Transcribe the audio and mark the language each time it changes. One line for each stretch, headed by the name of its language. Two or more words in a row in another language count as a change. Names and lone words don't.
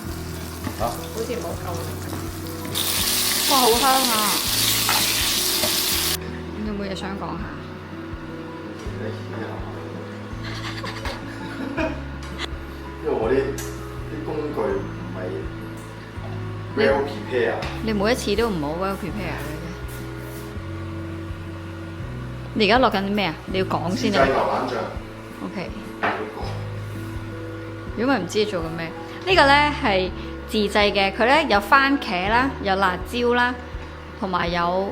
Cantonese: 好似冇夠力。哇，好香啊！你有冇嘢想講下？因為我啲工具唔係
English: well prepare。
Cantonese: 你每一次都唔好
English: well prepare
Cantonese: 嘅啫。你而家落緊啲咩啊？你要講先啊。自製牛腩醬。 OK。如果唔知你做緊咩？呢個咧係自製嘅，佢咧有番茄啦，有辣椒啦，同埋有。